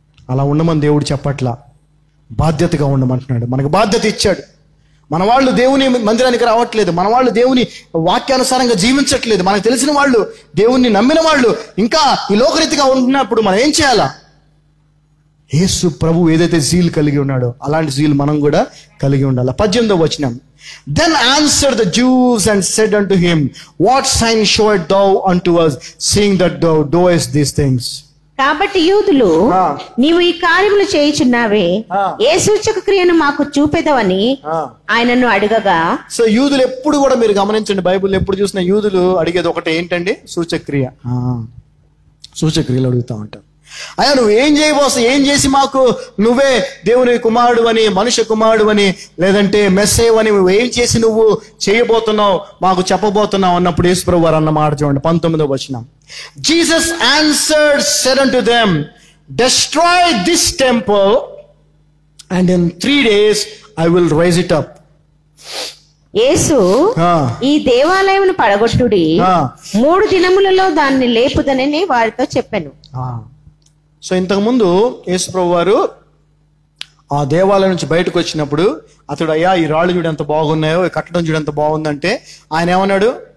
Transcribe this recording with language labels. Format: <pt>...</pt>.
<te>అలా ఉండమని దేవుడు చెప్పట్లా, బాధ్యతగా ఉండమంటున్నాడు. మనకు బాధ్యత ఇచ్చాడు. మన వాళ్ళు దేవుని మందిరానికి రావట్లేదు, మన వాళ్ళు దేవుని వాక్యానుసారంగా జీవించట్లేదు, మనకు తెలిసిన వాళ్ళు, దేవుణ్ణి నమ్మిన వాళ్ళు ఇంకా ఈ లోకరీతిగా ఉంటున్నప్పుడు మనం ఏం చేయాలా? యేసు ప్రభు ఏదైతే జీల్ కలిగి ఉన్నాడో అలాంటి జీల్ మనం కూడా కలిగి ఉండాలి. 18వ వచనం,</te> <en>Then answered the Jews and said unto him, What sign showest thou unto us, seeing that thou doest these things?</en> <te>కాబట్టి యూదులు, నీవు ఈ కార్యములు చేయుచున్నావే, ఏ సూచక క్రియను మాకు చూపెదవని ఆయనను అడగగా. సో యూదులు ఎప్పుడు కూడా మీరు గమనించండి, బైబిల్ ఎప్పుడు చూసిన యూదులు అడిగేది ఒకటే, ఏంటండి? సూచక్రియ. సూచక్రియలు అడుగుతా ఉంటారు. అయ్యా నువ్వు ఏం చేసి మాకు నువ్వే దేవుని కుమారుడు అని, మనుష్య కుమారుడు అని, లేదంటే మెస్సేవ్ అని నువ్వేం చేసి నువ్వు చేయబోతున్నావు, మాకు చెప్పబోతున్నావు అన్నప్పుడు యేసు ప్రభువు వారు అన్న మాట చూడండి, 19వ వచనం.</te> <en>Jesus answered, said unto them, Destroy this temple, and in 3 days I will raise it up.</en> <te>యేసు, ఈ దేవాలయమును పడగొట్టుడి, 3 దినములలో దాన్ని లేపుదనని వారితో చెప్పాను. సో ఇంతకుముందు యేసు ప్రభు వారు ఆ దేవాలయం నుంచి బయటకు వచ్చినప్పుడు అతడు, అయ్యా ఈ రాళ్ళు చూడు ఎంత బాగున్నాయో, ఈ కట్టడం చూడు ఎంత బాగుందంటే ఆయన ఏమన్నాడు?</te>